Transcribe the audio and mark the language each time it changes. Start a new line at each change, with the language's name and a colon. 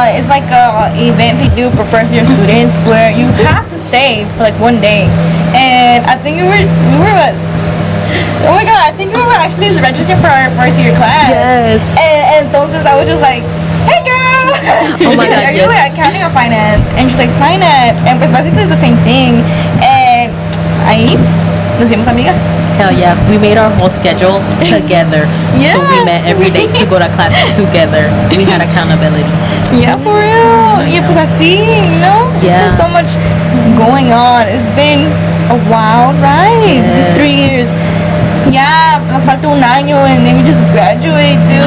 English: It's like a event they do for first year students where you have to stay for like one day. And I think we were what? Oh my god, I think we were actually registered for our first year class. Yes. And
Spanish: entonces
English: I was just like, hey girl. Oh my God, Are you yes. like accounting or finance? And she's like, finance. And
Spanish: pues
English: basically it's the same thing. And
Spanish: ahí nos hicimos amigas.
English: Hell yeah, we made our whole schedule together. So we Yeah. met every day to go to class together. We had accountability. Yeah, for real.
Spanish: Y pues así,
English: you know? Yeah. There's so much going on. It's been a wild ride. These Yes. 3 years. Yeah,
Spanish: nos falta un año
English: and then we just graduate, dude.